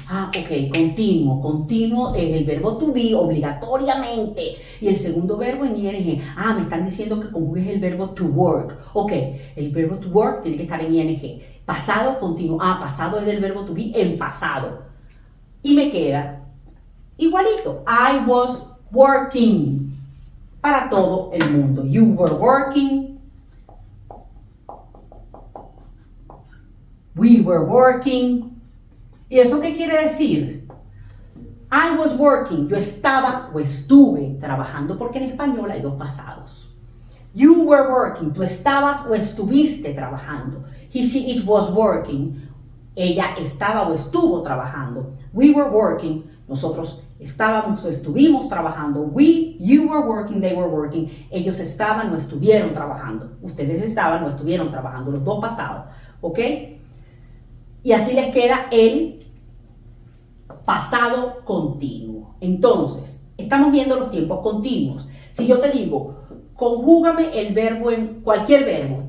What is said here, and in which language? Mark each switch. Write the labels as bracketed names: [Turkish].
[Spanish] Ah, ok, continuo es el verbo to be obligatoriamente. Y el segundo verbo en ing. Ah, me están diciendo que conjugues el verbo to work. Ok, el verbo to work tiene que estar en ing. Pasado continuo. Ah, pasado es del verbo to be en pasado. Y me queda igualito. [English] I was working [Spanish] para todo el mundo. [English] You were working. We were working. [Spanish] ¿Y eso qué quiere decir? [English] I was working. [Spanish] Yo estaba o estuve trabajando porque en español hay dos pasados. [English] You were working. [Spanish] Tú estabas o estuviste trabajando. [English] He, she, it was working. [Spanish] Ella estaba o estuvo trabajando. [English] We were working. [Spanish] Nosotros estábamos o estuvimos trabajando. [English] We, you were working, they were working. [Spanish] Ellos estaban o estuvieron trabajando. Ustedes estaban o estuvieron trabajando. Los dos pasados. ¿Ok? Y así les queda el pasado continuo. Entonces, estamos viendo los tiempos continuos. Si yo te digo, conjúgame el verbo en cualquier verbo.